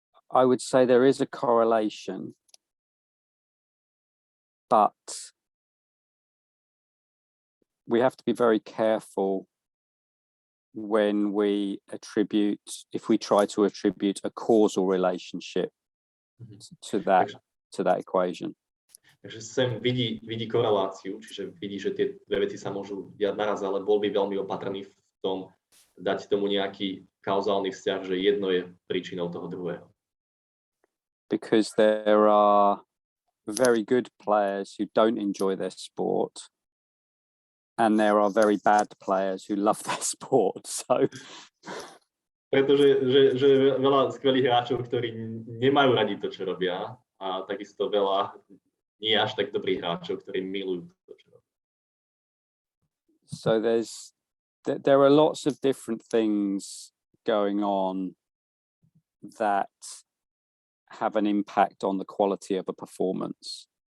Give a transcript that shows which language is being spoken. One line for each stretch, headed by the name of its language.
English: I would say there is a correlation, but we have to be very careful if we try to attribute a causal relationship to that equation.
Slovak: Takže sem vidí koreláciu, čiže vidí, že tie dve veci sa môžu diať naraz, ale bol by veľmi opatrný v tom dať tomu nejaký kauzálny vzťah, že jedno je príčinou toho druhého.
English: Because there are very good players who don't enjoy their sport, and there are very bad players who love their sport. So
Slovak: pretože že je veľa skvelých hráčov, ktorí nemajú radi to, čo robia, a takisto veľa nie až tak dobrých hráčov, ktorí milujú to, čo robia.
English: So there are lots of different things going on that have an impact on the quality of a performance.